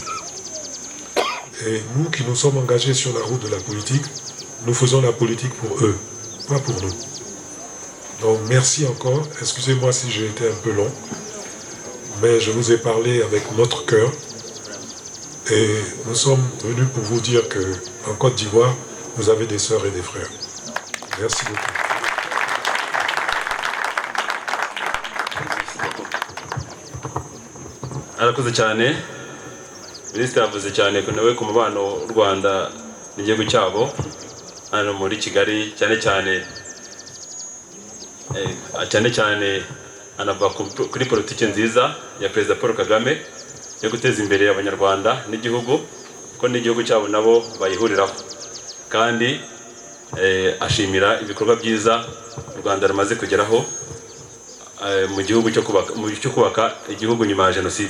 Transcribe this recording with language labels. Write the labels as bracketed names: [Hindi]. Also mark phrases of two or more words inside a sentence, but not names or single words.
[French] Et nous qui nous sommes engagés sur la route de la politique, nous faisons la politique pour eux, pas pour nous. Donc merci encore, excusez-moi si j'ai été un peu long, mais je vous ai parlé avec notre cœur et nous sommes venus pour vous dire qu'en Côte d'Ivoire, vous avez des sœurs et des frères. Merci beaucoup. [Kinyarwanda] arakoze cyane minisitiri yavuze cyane ko nawe ku mubano w'u Rwanda n'igihugu cyabo hano muri Kigali cyane cyane anava kuri politiki nziza ya Perezida Paul Kagame yo guteza imbere abanyarwanda n'igihugu ko n'igihugu cyabo nabo bayihuriraho kandi ashimira ibikorwa byiza u Rwanda rumaze kugeraho mu gihugu cyo kubaka igihugu nyuma ya jenoside.